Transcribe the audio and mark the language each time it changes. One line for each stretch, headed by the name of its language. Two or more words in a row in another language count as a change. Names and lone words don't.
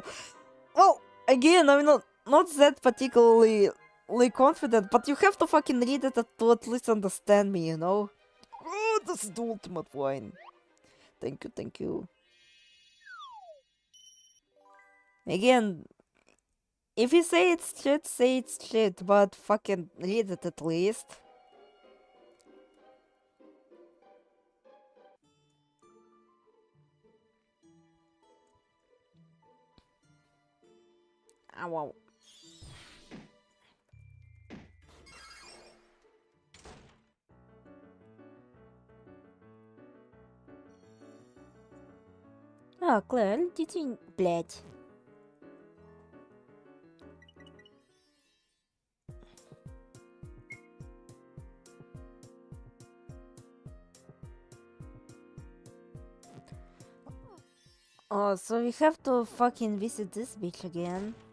English: Well, again, I'm not that particularly confident, but you have to fucking read it to at least understand me, you know? Oh, this is the ultimate wine. Thank you. Again, if you say it's shit, but fucking read it at least. Ah, wow.
Russian: А, Клэр, детей, блядь.
English: Oh, so we have to fucking visit this beach again.